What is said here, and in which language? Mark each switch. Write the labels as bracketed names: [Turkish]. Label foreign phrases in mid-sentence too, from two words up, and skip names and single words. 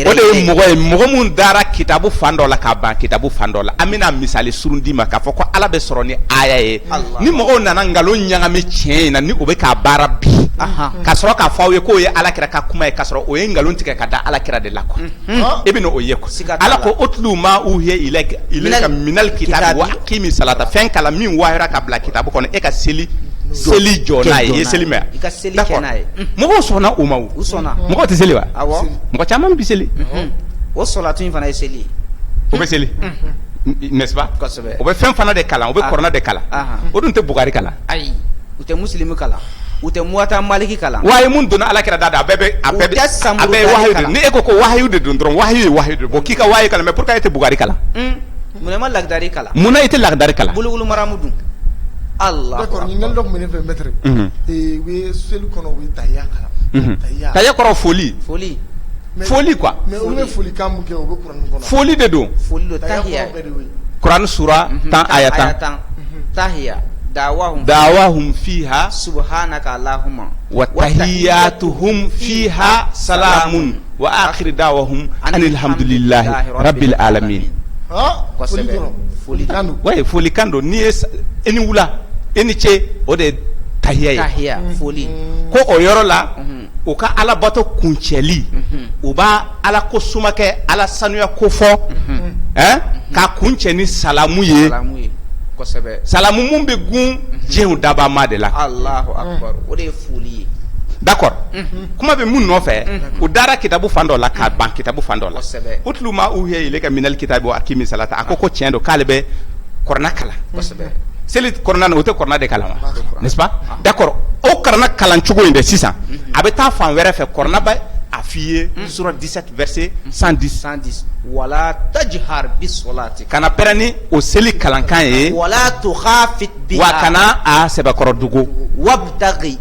[Bambara] o de ye mɔgɔ ye mɔgɔ mun dara kitabu fan dɔ la ka ban kitabu fan dɔ la an bɛna misali surun di ma k'a fɔ ko Ala bɛ sɔrɔ ni aya ye ni mɔgɔw nana nkalon ɲagami tiɲɛ in na ni o bɛ k'a baara bi ka sɔrɔ k'a fɔ aw ye k'o ye Alakira ka kuma ye ka sɔrɔ o ye nkalon tigɛ ka da Alakira de la quoi e bɛ n'o ye quoi Ala ko [Arabic] اتل ما أوحي إليك من الكتاب وأقم الصلاة [Bambara] fɛn kalan min wahayura ka bila kitabu kɔnɔ e ka seli jɔ n'a ye i ye seli mɛn i ka seli kɛ n'a ye mɔgɔw sɔnna o ma o u sɔnna mɔgɔw tɛ seli wa awɔ mɔgɔ caman bɛ seli o sɔlatu in fana ye seli ye o bɛ seli [French] n'est-ce pas [Bambara] kosɛbɛ o bɛ fɛn fana de kalan o bɛ kɔrɔna de kalan o dun tɛ bugari kalan ayi u tɛ musilimu kalan u tɛ muwata maliki kalan wahayi mun donna Alakira da a bɛɛ ye wahayi de ni e ko wahayi de don dɔrɔn wahayi ye wahayi de bon k'i ka wahayi kalan [French] mais pourquoi [Bambara] e tɛ bugari kalan mun ma lagdari kalan munna i tɛ lagdari kalan bulugulu maramu dun Allah d'accord ɲininkali dɔ tun bɛ ne fɛ maître u bɛ seli kɔnɔ u bɛ taya kalan taya kɔrɔ foli quoi mais olu bɛ folikan mun kɛ u bɛ kuranɛ kɔnɔ foli de don tahiya Quran sura 10 aya 10 tahiya [Arabic] دعواهم فيها سبحانك اللهم وتحيتهم فيها سلام وآخر دعواهم أن الحمد لله رب العالمين [Bambara] foli kan don ni ye i ni wula i ni ce o de ye tahiya ye foli ko o yɔrɔ la u ka Ala bato kuncɛli u b'a Ala ko suma kɛ Ala sanuya ko fɔ k'a kuncɛ ni salamu ye salamu mun bɛ gun diɲɛw dabama de la [Arabic] الله أكبر [Bambara] o de ye foli ye d'accord kuma bɛ mun nɔfɛ u dara kitabu fan dɔ la k'a ban kitabu fan dɔ la [Arabic] اتل ما أوحي إليك من الكتاب وأقم الصلاة [Bambara] a ko tiɲɛ don k'ale bɛ kɔrɔna kalan seli kɔrɔna na o tɛ kɔrɔna de kalan wa [French] n'est-ce pas d'accord [Bambara] o kɔrɔna kalan cogo in de sisan a bɛ taa fan wɛrɛ fɛ kɔrɔna bɛ a a f'i ye sura 17 verset 110 [Arabic] ولا تجهر بصلاتك [Bambara] kana pɛrɛni o seli kalankan ye [Arabic] ولا تخافت بها [Bambara] wa kana a sɛbɛkɔrɔ dugu [Arabic] wabtaghi